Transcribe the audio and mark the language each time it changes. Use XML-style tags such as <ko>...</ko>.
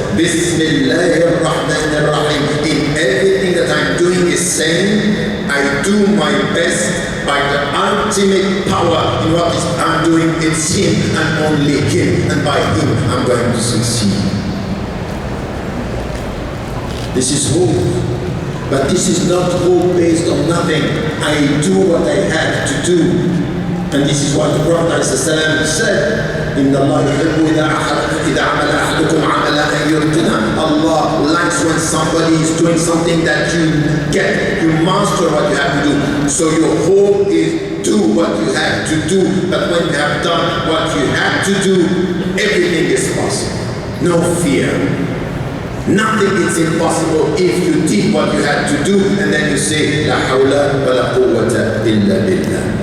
<en>Bismillahir Rahmanir Rahim. In everything that I'm doing is saying, I do my best by the ultimate power in what I'm doing. It's him and only him. And by him, I'm going to succeed. This is hope. But this is not hope based on nothing. I do what I have to do. And this is what the Prophet said,</en> <ar>إِنَّ اللَّهَ يُحِبُّ إِذَا عَمَلَ أَحَدُكُمْ عَمَلًا أَنْ يُتْقِنَهُ.</ar> <en>Allah likes when somebody is doing something that you master what you have to do. So your hope is do what you have to do. But when you have done what you have to do, everything is possible. No fear. Nothing is impossible if you did what you had to do, and then you say,</en> <ar>La hawla wa la quwwata illa billah.</ar>